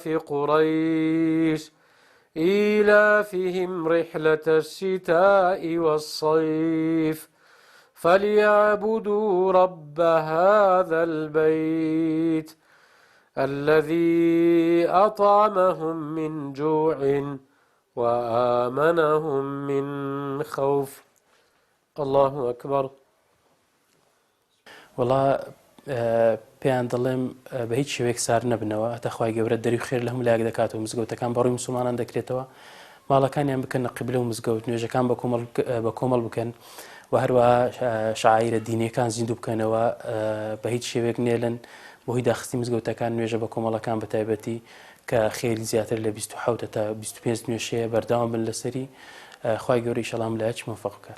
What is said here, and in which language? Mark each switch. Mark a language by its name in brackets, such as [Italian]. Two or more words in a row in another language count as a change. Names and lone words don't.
[Arabic] قريش إيلافهم رحلة الشتاء والصيف فليعبدوا رب هذا البيت الذي أطعمهم من جوع وآمنهم من خوف. الله أكبر. [Central Kurdish] والله پێیان دەڵێم بە هیچ شێوەیەک سار نەبنەوە هەتا خوای گەورە دەری خێر لە هەموو لایەک دەکاتەوە مزگەوتەکان بەڕووی مسلمانان دەکرێتەوە ماڵەکانیان بکەنە قیبلە و مزگەوت نوێژەکان بە کۆمەڵ بکەن و هەروەها شعائیرە دینیەکان زیندوو بکەنەوە بە هیچ شێوەیەک نێلن بۆ هی داخستی مزگەوتەکان نوێژە بە کۆمەڵەکان بە تایبەتی کە خێری زیاتر لە 27 تا 25 نوێژەیە بەردەوام بن لەسەری خوای گەورە ئینشەڵڵا لایەک موفق بکات.